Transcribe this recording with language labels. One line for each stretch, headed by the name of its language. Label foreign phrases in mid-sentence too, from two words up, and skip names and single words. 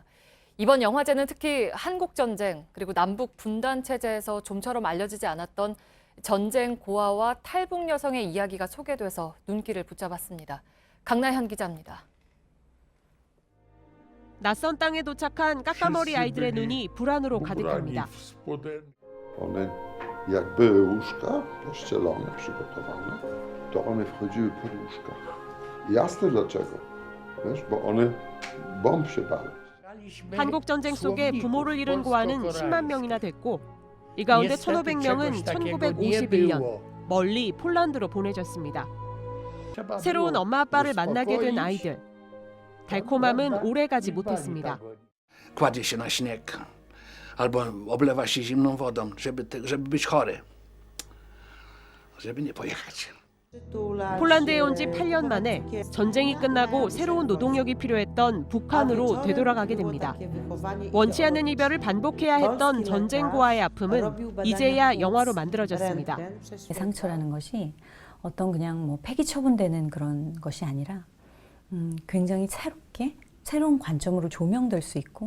Korean: 이번 영화제는 특히 한국전쟁 그리고 남북 분단 체제에서 좀처럼 알려지지 않았던 전쟁 고아와 탈북 여성의 이야기가 소개돼서 눈길을 붙잡았습니다. 강나현 기자입니다. 낯선 땅에 도착한 까까머리 아이들의 눈이 불안으로 가득합니다.
Polish: One jak były łóżka pościelone, przygotowane, to one wchodziły pod łóżka. Jasne dlaczego? Wiesz, bo one bomb się bały.
Korean: 한국 전쟁 속에 부모를 잃은 고아는 10만 명이나 됐고 이 가운데 1,500명은 1951년 멀리 폴란드로 보내졌습니다. 새로운 엄마 아빠를 만나게 된 아이들. 달콤함은 오래가지 못했습니다.
Polish: Kładzie się na śnieg albo oblewa się zimną wodą, żeby być chory, żeby nie pojechać.
Korean: 폴란드에 온 지 8년 만에 전쟁이 끝나고 새로운 노동력이 필요했던 북한으로 되돌아가게 됩니다. 원치 않는 이별을 반복해야 했던 전쟁 고아의 아픔은 이제야 영화로 만들어졌습니다. 상처라는 것이 어떤 그냥 뭐 폐기 처분되는 그런 것이 아니라 굉장히 새로운 관점으로 조명될 수 있고